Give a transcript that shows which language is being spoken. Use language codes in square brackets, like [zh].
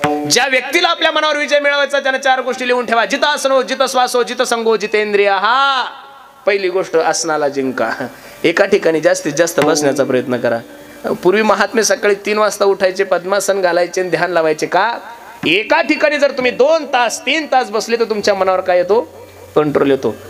[mr] ज्या व्यक्तीला आपल्या मनावर विजय मिळवायचा त्याने 4 गोष्टी लिहून ठेवा. [sa] जित आसनो, जित श्वासो, जित संगो, जितेंद्रिय. [mr] हा पहिली गोष्ट, आसनाला जिंका. एका ठिकाणी जास्तीत जास्त बसण्याचा प्रयत्न करा. पूर्वी महात्मे सकाळी 3 वाजता उठायचे, पद्मासन घालायचे आणि ध्यान लावायचे. का? एका ठिकाणी जर तुम्ही 2 तास 3 तास बसले तर तुमच्या मनावर काय येतो? कंट्रोल येतो.